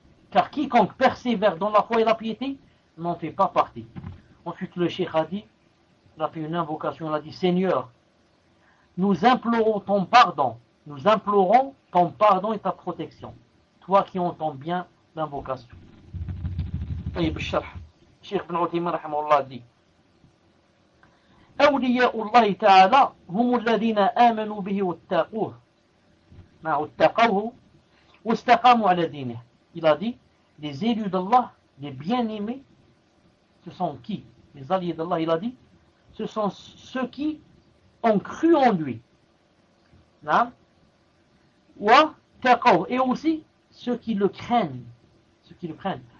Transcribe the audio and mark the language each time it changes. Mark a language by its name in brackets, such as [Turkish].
[French] Car quiconque persévère dans la foi et la piété n'en fait pas partie. Ensuite, le cheikh a dit, il a fait une invocation, il a dit, Seigneur, nous implorons ton pardon. Nous implorons ton pardon et ta protection. Toi qui entends bien l'invocation. Cheikh ibn Uthaymin rahimahullah dit, [Arabic] أولياء الله تعالى هم الذين آمنوا به واتقوه واتقوه واستقاموا على دينه. [French] Il a dit, les élus d'Allah, les bien-aimés, ce sont qui? Les alliés d'Allah, il a dit, ce sont ceux qui ont cru en lui. [Arabic] واتقوه. [French] Et aussi, ceux qui le craignent. Ceux qui le craignent.